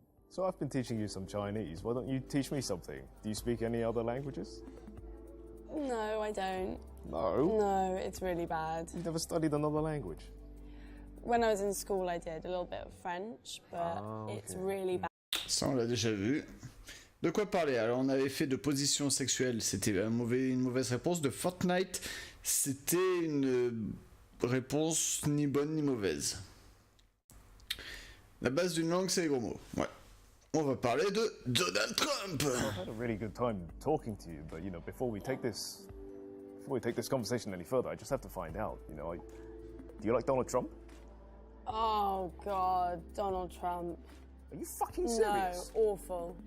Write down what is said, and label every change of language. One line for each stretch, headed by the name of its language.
English: So I've been teaching you some Chinese. Why don't you teach me something? Do you speak any other languages? No, I don't. No? No, it's really bad. You've never studied another language? When I was in school, I did a little bit of French, but it's really bad.
French: Ça, on l'a déjà vu. De quoi parler? Alors, on avait fait de position sexuelle, c'était une mauvaise réponse. De Fortnite, c'était une réponse ni bonne ni mauvaise. La base d'une langue, c'est les gros mots. Ouais. On va parler de Donald Trump.
English: I've had a really good time talking to you, but you know, before we take this conversation any further, I just have to find out. You know, do you like Donald Trump? Oh God, Donald Trump. Are you fucking serious? No, awful.